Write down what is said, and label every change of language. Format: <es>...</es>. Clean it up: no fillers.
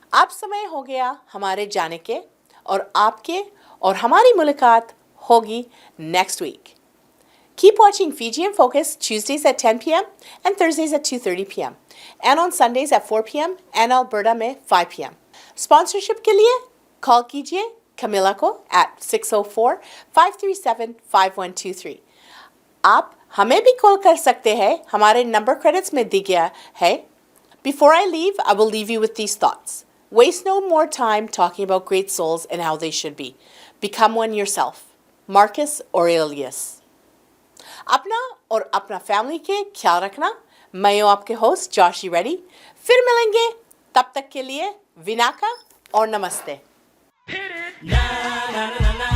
<hi>अब समय हो गया हमारे जाने के और आपके और हमारी मुलाकात होगी next week.</hi> <en>Keep watching Fiji in Focus Tuesdays at 10 p.m. and Thursdays at 2:30 p.m. and on Sundays at 4 p.m. and Alberta में 5 p.m.</en> <hi>Sponsorship के लिए कॉल कीजिए Camilla को at 604-537-5123। आप हमें भी कॉल कर सकते हैं, हमारे नंबर क्रेडिट्स में दी गया है।</hi> <en>Before I leave, I will leave you with these thoughts. Waste no more time talking about great souls and how they should be. Become one yourself. Marcus Aurelius.</en> <hi>अपना और अपना फैमिली के ख्याल रखना। मैं हूँ आपके होस्ट जोशी रेड्डी। फिर मिलेंगे, तब तक के लिए विनाका और नमस्ते।</hi>